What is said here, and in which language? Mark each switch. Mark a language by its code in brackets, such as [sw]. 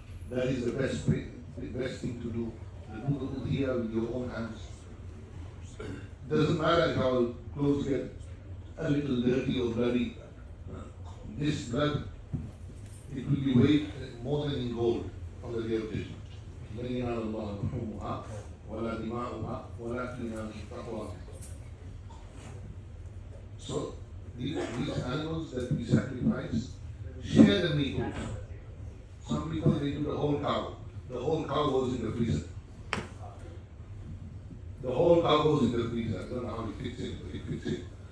[en] That is the best thing to do. Do the udhiyah with your own hands. Doesn't matter if our clothes get a little dirty or bloody. This blood, it will be weighed more than in gold on the day of judgment. [ar] لن ينال الله لحومها ولا دماؤها ولكن يناله التقوى. [en] So these animals that we sacrifice, share the meat also. Some people, they do the whole cow. The whole cow goes in the freezer. The whole cow goes in the freezer. I don't know how it fits in, but it fits in.